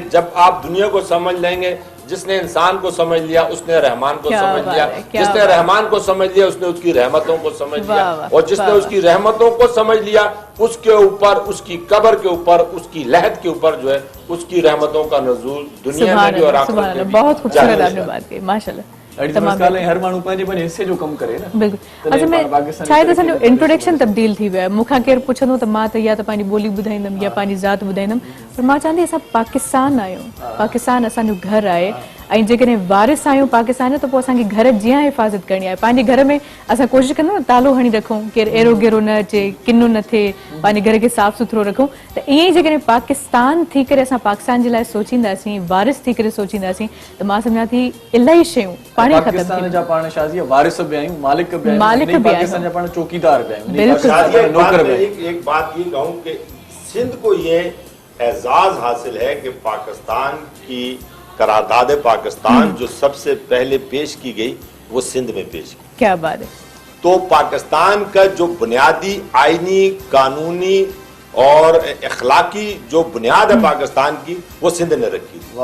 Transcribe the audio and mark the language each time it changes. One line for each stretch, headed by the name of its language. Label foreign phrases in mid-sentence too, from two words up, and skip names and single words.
Urdu: جب آپ دنیا کو سمجھ لیں گے، جس نے انسان کو سمجھ لیا اس نے رحمان کو سمجھ لیا، جس نے رحمان کو سمجھ لیا اس نے اس کی رحمتوں کو سمجھ لیا، اور جس نے اس کی رحمتوں کو سمجھ لیا اس کے اوپر، اس کی قبر کے اوپر، اس کی لحد کے اوپر جو ہے اس کی رحمتوں کا نزول دنیا میں بھی اور آخرت میں بھی. بہت خوبصورت آپ نے بات کہی، ماشاءاللہ.
Sindhi: हर माण्हू पंहिंजे पंहिंजे हिस्से जो कमु करे न।
Urdu: بالکل۔ اچھا، میں شاید
Sindhi: असांजो इंट्रोडक्शन तब्दील थी वियो आहे। मूंखां केरु पुछंदो त मां त या त पंहिंजी ॿोली ॿुधाईंदमि या पंहिंजी ज़ात ॿुधाईंदमि, पर मां चवंदी असां पाकिस्तान आहियूं, पाकिस्तान असांजो घर आहे, ऐं जेकॾहिं वारिस आहियूं पाकिस्तान जो, त पोइ असांखे घर जी हिफ़ाज़त करणी आहे। पंहिंजे घर में असां कोशिशि कंदा न तालो हणी रखूं, केरु एरो गेरो न अचे, किनो न थिए, पंहिंजे घर खे साफ़ सुथरो रखूं। त ईअं ई जेकॾहिं पाकिस्तान थी करे असां पाकिस्तान जे लाइ सोचींदासीं, वारिस थी करे सोचींदासीं, त मां सम्झां थी इलाही शयूं पाण ख़तमु पाकिस्तान जा पाण शाज़िया वारिस भी आहियूं, मालिक भी आहियूं, मालिक भी पाकिस्तान जा पाण चौकीदार भी आहियूं। बिल्कुल। नौकर भी आहियूं।
Urdu: ایک بات یہ کہوں کہ سندھ کو یہ اعزاز حاصل ہے کہ پاکستان کی قرارداد پاکستان جو سب سے پہلے پیش کی گئی وہ سندھ میں پیش کی. کیا بات ہے. تو پاکستان کا جو بنیادی آئینی، قانونی اور اخلاقی جو بنیاد ہے پاکستان کی، وہ سندھ نے رکھی تھی.